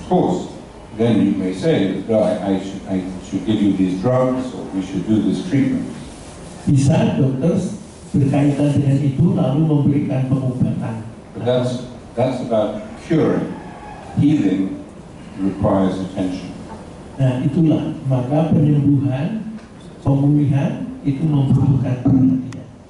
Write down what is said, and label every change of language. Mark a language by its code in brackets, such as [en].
[en] Of course, then you may say, well, I should give you these drugs, or we should do this treatment. [id] Bisa dokter berkaitan dengan itu lalu memberikan pengobatan. [en] But that's about curing. Healing requires attention. [id] Nah, itulah maka penyembuhan, pemulihan itu membutuhkan perhatian.